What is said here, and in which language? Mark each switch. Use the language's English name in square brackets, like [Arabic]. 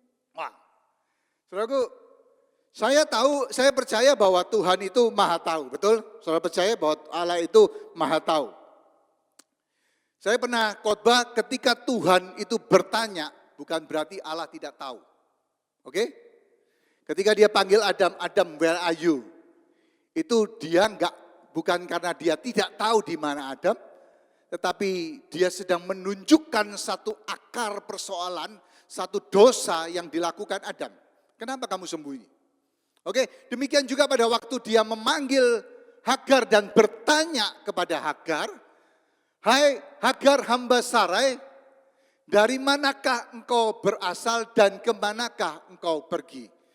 [Indonesian] Wah, saudaraku, saya percaya bahwa Tuhan itu maha tahu, betul? Saudara percaya bahwa Allah itu maha tahu. Saya pernah khotbah ketika Tuhan itu bertanya, bukan berarti Allah tidak tahu. Oke? Ketika dia panggil Adam, Adam, [English] where are you? [Indonesian] Itu dia bukan karena dia tidak tahu di mana Adam, tetapi dia sedang menunjukkan satu akar persoalan, satu dosa yang dilakukan Adam. Kenapa kamu sembunyi? Oke, demikian juga pada waktu dia memanggil Hagar dan bertanya kepada Hagar, hai Hagar hamba Sarai, dari manakah engkau berasal dan kemanakah engkau pergi?